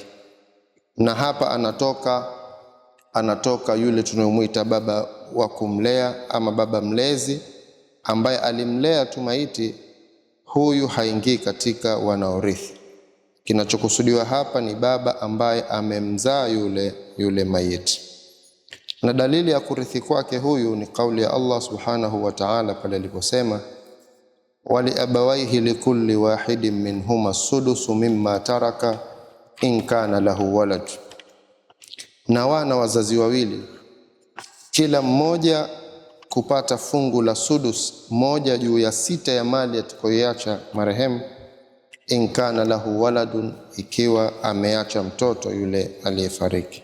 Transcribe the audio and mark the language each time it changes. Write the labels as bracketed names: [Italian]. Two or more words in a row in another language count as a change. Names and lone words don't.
[Swahili] Na hapa anatoka yule tunayomuita baba wa kumlea ama baba mlezi, ambaye alimlea tu maiti huyu haingii katika wanaorithi. Kinachokusudiwa hapa ni baba ambaye amemzaa yule mayiti. Na dalili ya kurithi kwake huyu ni kauli ya Allah [Arabic] سبحانه وتعالى [Swahili] pale aliposema, [Arabic] ولأبويه لكل واحد منهما السدس مما ترك إن كان له ولد. [Swahili] Na wana wazazi wawili, kila mmoja kupata fungu la sudus, 1/6 ya mali atakayoacha marehemu, [Arabic] إن كان له ولد, [Swahili] ikiwa ameacha mtoto yule aliyefariki.